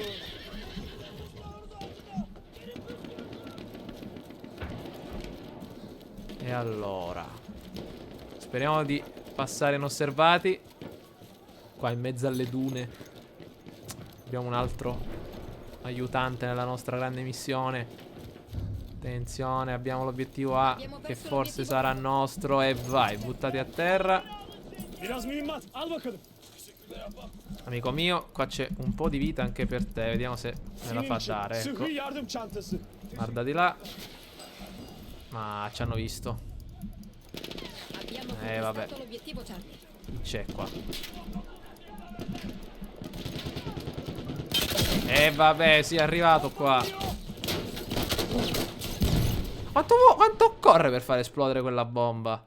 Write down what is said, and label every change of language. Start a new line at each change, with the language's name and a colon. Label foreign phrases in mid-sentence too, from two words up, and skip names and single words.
Italian: E allora, speriamo di passare inosservati. Qua in mezzo alle dune abbiamo un altro aiutante nella nostra grande missione. Attenzione, abbiamo l'obiettivo A, che forse sarà nostro. E vai, buttati a terra.
Turkish: Biraz mühimmat. Al bakalım.
Italian: Amico mio, qua c'è un po' di vita anche per te. Vediamo se me la
Turkish: Senin
Italian: fa
Turkish: için
Italian: dare, ecco.
Turkish: sıhhi yardım çantası.
Italian: Guarda di là. Ma ci hanno visto. Abbiamo Vabbè. conquistato l'obiettivo Charlie. Chi c'è qua? Vabbè, sì, è arrivato qua. Quanto occorre per far esplodere quella bomba?